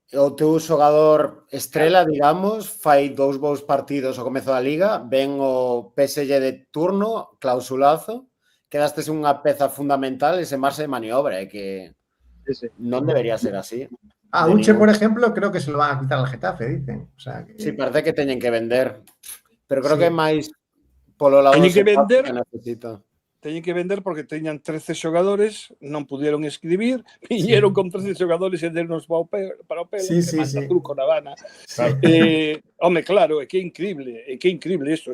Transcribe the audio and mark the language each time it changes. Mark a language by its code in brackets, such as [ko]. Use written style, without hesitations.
[gl] O teu xogador estrela, digamos, fai 2 bons partidos ao comezo da Liga, ven o PSG de turno, clausulazo, quedastes unha peza fundamental e sen marxe de maniobra, que non debería ser así. [es] A Uche, por ejemplo, creo que se lo van a quitar al Getafe, dicen. O sea, que... [gl] Sí, parece que teñen que vender, pero creo que é máis polo lado teñen que vender, que necesita. Teñen que vender porque teñan 13 xogadores, non pudieron escribir, viñeron con 13 xogadores e dernos para o pelo, sí, que manda truco na Habana. Claro. Home, claro, é que é increíble isto.